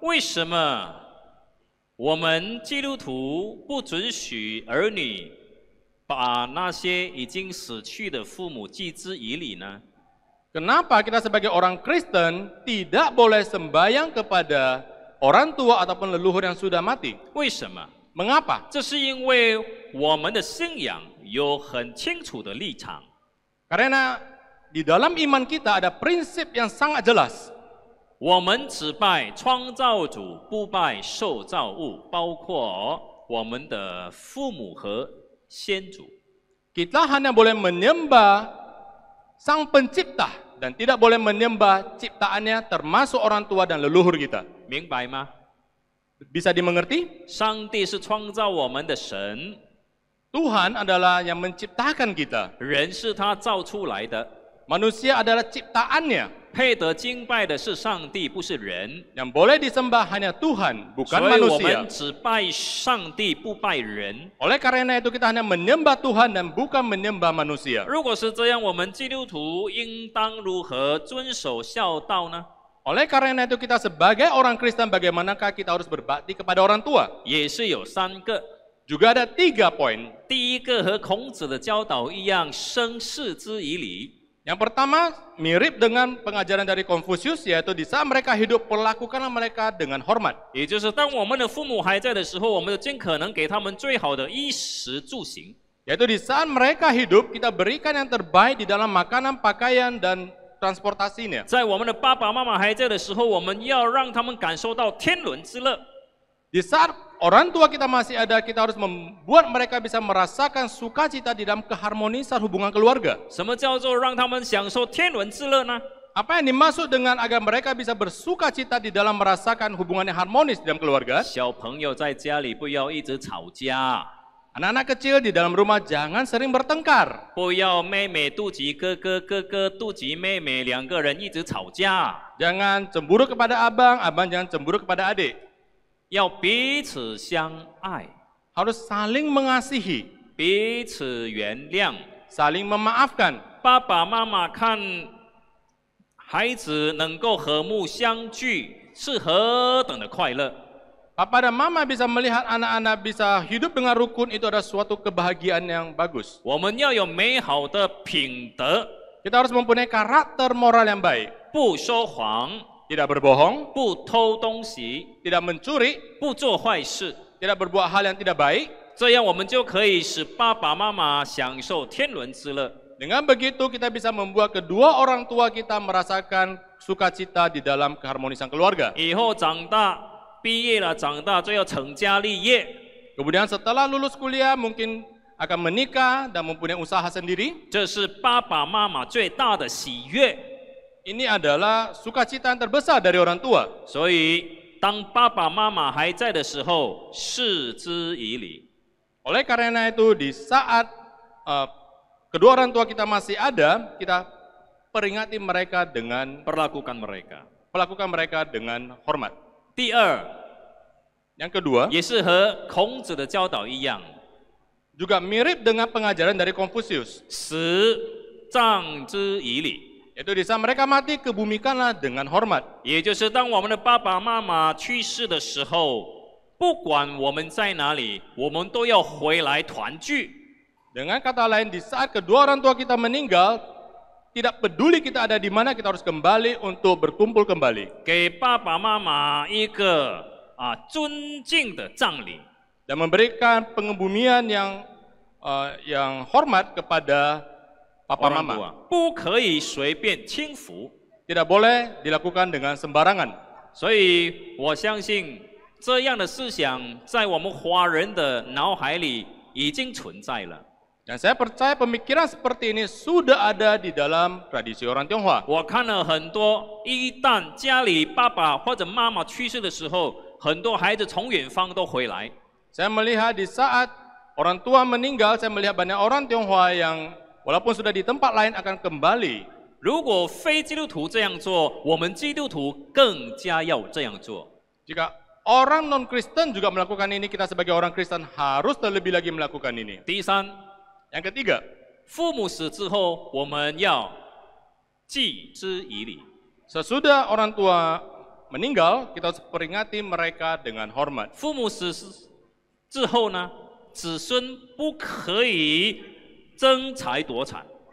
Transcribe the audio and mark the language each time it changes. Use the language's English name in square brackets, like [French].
[Chinese] 为什么我们基督徒不准许儿女把那些已经死去的父母祭之以礼呢？ [Indonesian] Kenapa kita sebagai orang Kristen tidak boleh sembahyang kepada orang tua ataupun leluhur yang sudah mati? [Chinese] 为什么？ [Indonesian] Mengapa? [Chinese] 这是因为我们的信仰有很清楚的立场。 [Indonesian] Karena di dalam iman kita ada prinsip yang sangat jelas. [Chinese] 我们只拜创造主，不拜受造物，包括我们的父母和先祖。 [Indonesian] Kita hanya boleh menyembah Sang Pencipta dan tidak boleh menyembah ciptaannya termasuk orang tua dan leluhur kita. [Chinese] 明白吗？ [Indonesian] Bisa dimengerti? [Chinese] 上帝是创造我们的神， [Indonesian] Tuhan adalah yang menciptakan kita. [Chinese] 人是他造出来的， [Indonesian] Manusia adalah ciptaannya. [Chinese] 配得敬拜的是上帝，不是人。 [Indonesian] Yang boleh disembah hanya Tuhan, bukan [Chinese] 所以我 [Indonesian] manusia. [Chinese] 们只拜上帝，不拜人。 [Indonesian] Oleh karena itu kita hanya menyembah Tuhan dan bukan menyembah manusia. [Chinese] 如果是这样，我们基督徒应当如何遵守孝道呢？ [Indonesian] Oleh karena itu kita sebagai orang Kristen bagaimanakah kita harus berbakti kepada orang tua? [Chinese] 也是有3个。 [Indonesian] Juga ada 3 poin. [Chinese] 第一个和孔子的教导一样，生事之以礼。 [Indonesian] Yang pertama mirip dengan pengajaran dari Konfusius, yaitu di saat mereka hidup perlakukanlah mereka dengan hormat. [Chinese] 也就是当我们的父母还在的时候，我们就尽可能给他们最好的衣食住行。 [Indonesian] Yaitu di saat mereka hidup kita berikan yang terbaik di dalam makanan, pakaian dan transportasinya. [Chinese] 在我们的爸爸妈妈还在的时候，我们要让他们感受到天伦之乐。 [Indonesian] Di saat orang tua kita masih ada, kita harus membuat mereka bisa merasakan sukacita di dalam keharmonisan hubungan keluarga. [Chinese] 什么叫做让他们享受天伦之乐呢？ [Indonesian] Apa yang dimaksud dengan agar mereka bisa bersukacita di dalam merasakan hubungan yang harmonis di dalam keluarga? [Chinese] 小朋友在家里不要一直吵架， [Indonesian] Anak-anak kecil di dalam rumah jangan sering bertengkar. [Chinese] 不要妹妹妒忌哥哥，哥哥妒忌妹妹，两个人一直吵架。 [Indonesian] Jangan cemburu kepada abang, abang jangan cemburu kepada adik. [Chinese] 要彼此相爱， [Indonesian] Harus saling mengasihi, [Chinese] 彼此原谅。 [Indonesian] saling memaafkan. [Chinese] 爸爸妈妈看孩子能够和睦相聚，是何等的快乐！ [Indonesian] Papa dan mama bisa melihat anak-anak bisa hidup dengan rukun, itu adalah suatu kebahagiaan yang bagus. [Chinese] 我们要有美好的品德， [Indonesian] Kita harus mempunyai karakter moral yang baik. [Chinese] 不说谎， [Indonesian] Tidak berbohong, [Chinese] 不偷东西， [Indonesian] tidak mencuri, [Chinese] 不做坏事。 [Indonesian] tidak berbuat hal yang tidak baik. [Chinese] 这样我们就可以使爸爸妈妈享受天伦之乐。 [Indonesian] Dengan begitu kita bisa membuat kedua orang tua kita merasakan sukacita di dalam keharmonisan keluarga. [Chinese] 以后长大，毕业了，长大就要成家立业。 [Indonesian] Kemudian setelah lulus kuliah mungkin akan menikah dan mempunyai usaha sendiri. [Chinese] 这是爸爸妈妈最大的喜悦。 [Indonesian] Ini adalah sukacita yang terbesar dari orang tua. [Chinese] 所以，当爸爸妈妈还在的时候，视之以礼。 [Indonesian] Oleh karena itu di saat kedua orang tua kita masih ada, kita peringati mereka dengan perlakukan mereka. perlakukan mereka dengan hormat. [Chinese] 第二， [Indonesian] Yang kedua, [Chinese] 也是和孔子的教导一样， [Indonesian] juga mirip dengan pengajaran dari Konfusius. [Chinese] 死葬之以礼。 [Indonesian] Yaitu di saat mereka mati, kebumikanlah dengan hormat. [Chinese] 也就是当我们的爸爸妈妈去世的时候，不管我们在哪里，我们都要回来团聚。 [Indonesian] Dengan kata lain, di saat kedua orang tua kita meninggal, tidak peduli kita ada di mana, kita harus kembali untuk berkumpul kembali. [Chinese] 给爸爸妈妈一个尊敬的葬礼。 [Indonesian] Dan memberikan pengebumian yang hormat kepada papa orang tua [Chinese] 妈妈. 不可以随便轻浮。 [Indonesian] Tidak boleh dilakukan dengan sembarangan. [Chinese] 所以我相信这样的思想在我们华人的脑海里已经存在了。 [Indonesian] Dan saya percaya pemikiran seperti ini sudah ada di dalam tradisi orang Tionghoa. [Chinese] 我看了很多，一旦家里爸爸或者妈妈去世的时候，很多孩子从远方都回来。 [Indonesian] Saya melihat di saat orang tua meninggal, saya melihat banyak orang Tionghoa yang walaupun sudah di tempat lain akan kembali. [Chinese] 如果非基督徒这样做，我们基督徒更加要这样做。 [Indonesian] Jika orang non-Kristen juga melakukan ini, kita sebagai orang Kristen harus terlebih lagi melakukan ini. [Chinese] 第三， [Indonesian] Yang ketiga, [Chinese] 父母死之后，我们要祭之以礼。 [Indonesian] sesudah orang tua meninggal, kita harus peringati mereka dengan hormat. [Chinese] 父母死之后呢，子孙不可以争财夺产。